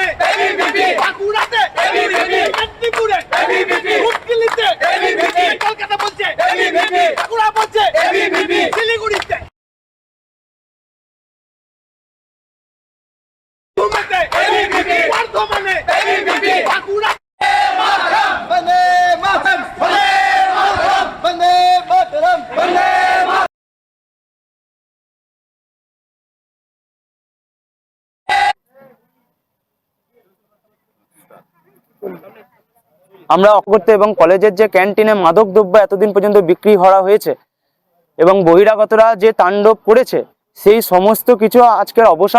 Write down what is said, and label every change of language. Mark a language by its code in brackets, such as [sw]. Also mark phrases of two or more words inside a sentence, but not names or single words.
[bn] एबीवीपी बांकुड़ाते एबीवीपी मेदिनीपुरे एबीवीपी हुगलीते एबीवीपी कलकाता বলছে एबीवीपी বাঁকুড়া বলছে एबीवीपी শিলিগুড়িতে ঘুমতে एबीवीपी वर्धमाने एबीवीपी বাঁকুড়া বন্দে মাতরম বন্দে মাতরম বন্দে আমরা অকর্তে এবং কলেজের যে ক্যান্টিনে মাদক দ্রব্য এতদিন পর্যন্ত বিক্রি করা হয়েছে এবং বহিরাগতরা যে তাণ্ডব করেছে, সেই সমস্ত কিছু আজকের অবসান।